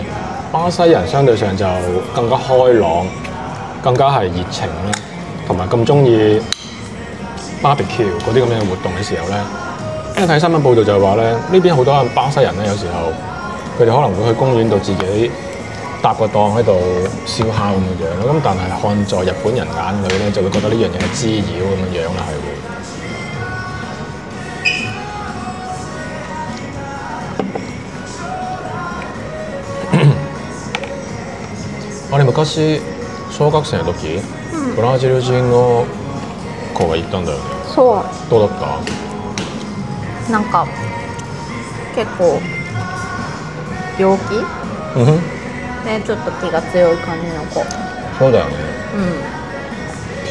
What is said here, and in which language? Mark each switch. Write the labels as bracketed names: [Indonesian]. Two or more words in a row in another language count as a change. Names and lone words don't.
[Cantonese] 巴西人相對上就更加開朗，更加係熱情啦，同埋咁中意 barbecue 嗰啲咁樣嘅活動嘅時候咧，因為睇新聞報道就係話咧，呢邊好多巴西人咧，有時候佢哋可能會去公園度自己搭個檔喺度燒烤咁嘅樣咯。咁但係看在日本人眼裏咧，就會覺得呢樣嘢係滋擾咁嘅樣啦，係會。 [Japanese] 我哋昔小學生の時、ブラジル人の子が行ったんだよね。そうどうだった？なんか結構陽気うんふん。でちょっと気が強い感じの子。そうだよね。う